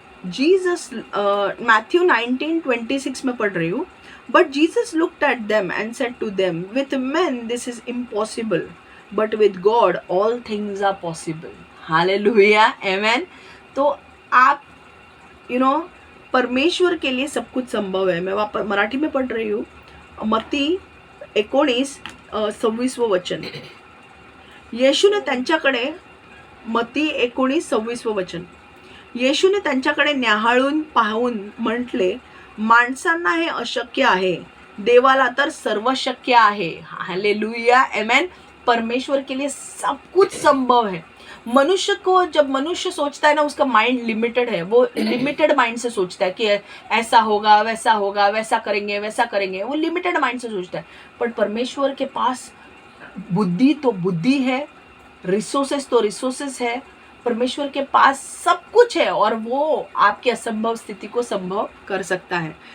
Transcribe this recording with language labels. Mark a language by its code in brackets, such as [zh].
[en] Jesus, Matthew 19:26 [hi] में पढ़ रही हूँ, [en] But Jesus looked at them and said to them, with men this is impossible, but with God all things are possible. [hi] Hallelujah, आमेन। तो आप परमेश्वर के लिए सब कुछ संभव है। मैं वापस मराठी में पढ़ रही हूँ, मत्ती 19:26 वचन। [mr] येशूने त्यांच्याकडे, मत्ती 19:26 वचन, येशूने त्यांच्याकडे न्याहाळून पाहून म्हटले, माणसांना हे अशक्य आहे, देवाला तर सर्व शक्य आहे। हालेलुया, आमेन। [hi] परमेश्वर के लिए सब कुछ संभव है। मनुष्य को, जब मनुष्य सोचता है ना, उसका माइंड लिमिटेड है, वो लिमिटेड माइंड से सोचता है कि ऐसा होगा, वैसा करेंगे, वैसा करेंगे, वो लिमिटेड माइंड से सोचता है। पर परमेश्वर के पास बुद्धि तो बुद्धि है, रिसोर्सेस तो रिसोर्सेस है, परमेश्वर के पास सब कुछ है और वो आपकी असंभव स्थिति को संभव कर सकता है।